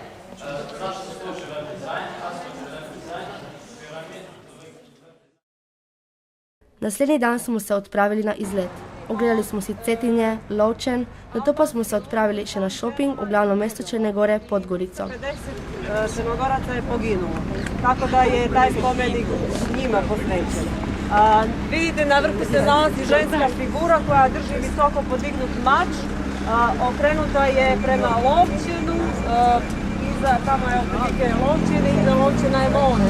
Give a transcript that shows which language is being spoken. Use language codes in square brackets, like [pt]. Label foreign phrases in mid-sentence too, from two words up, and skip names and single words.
[sl] Naslednji dan smo se odpravili na izlet. Ogledali smo si Cetinje, Lovčen, nato pa smo se odpravili še na šoping v glavno mesto Črne Gore, Podgorico. [sr] 50 Crnogoraca je poginulo, tako da je taj spomenik njima posvećen. Vidite, na vrhu se nalazi ženska figura koja drži visoko podignut mač, okrenuta je prema Lovčinu, iza tamo je otprilike Lovčin i iza Lovčina je more.